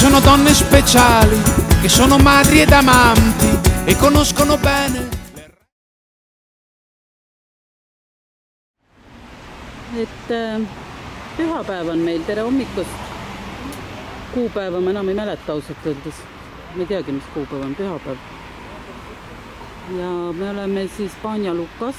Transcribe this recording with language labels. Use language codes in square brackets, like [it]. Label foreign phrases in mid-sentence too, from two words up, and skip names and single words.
[it] donne speciali che sono madri ed amanti e conoscono bene. [et] Pühapäev on meil, tere hommikust. Kuupäeva ma enam ei mäleta ausalt öeldes. Me ei teagi, mis kuupäev on, pühapäev. Ja me oleme siis Banja Lukas.